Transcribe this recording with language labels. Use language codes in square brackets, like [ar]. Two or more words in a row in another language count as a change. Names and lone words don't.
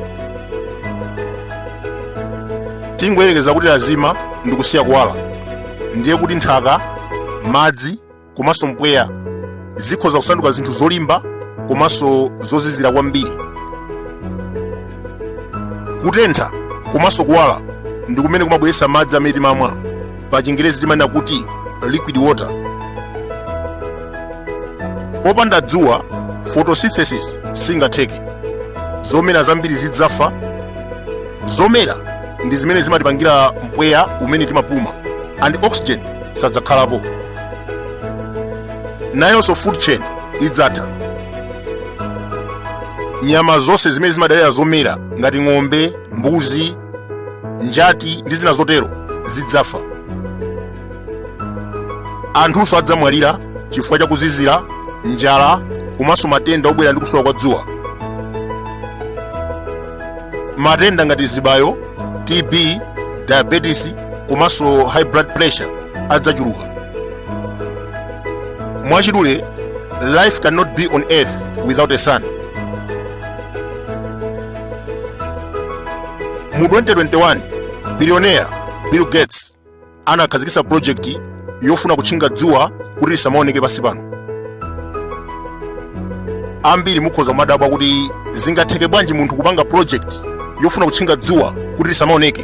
[ny] Tingoyerekeza kuti lazima ndi kusiya kuwala, ndiye kuti nthaka, madzi komanso mpweya zikhoza kusanduka zinthu zolimba komanso zozizira kwambiri. Kutentha komanso kuwala ndi kumene kumabweretsa madzi amene timamwa, pa Chingerezi timanena kuti [en] liquid water. [ny] Popanda dzuwa photosynthesis singatheke. Zomera zambiri zidzafa. Zomera ndi zimene zimatipangira mpweya umene timapuma, [en] and oxygen [ny] sadzakhalapo. Nayonso [en] food chain [ny] idzatha. Nyama zonse zimene zimadalira zomera ngati ng'ombe, mbuzi, njati ndi zina zotero zidzafa. Anthunso adzamwalira chifukwa cha kuzizira, njala komanso matenda obwera ndi kusowa kwa dzuwa. Matenda ngati zibayo, TB, diabetes komanso [en] high blood pressure [ny] adzachuluka. Mwachidule, [en] life cannot be on earth without a sun. [ny] Mu 2021, billionaire Bill Gates anakhazikitsa project yofuna kutchinga dzuwa kuti lisamaoneke pansi pano. Ambiri mukhoza kumadabwa kuti zingatheke bwanji munthu kupanga project yofuna kutchinga dzuwa kuti lisamaoneke.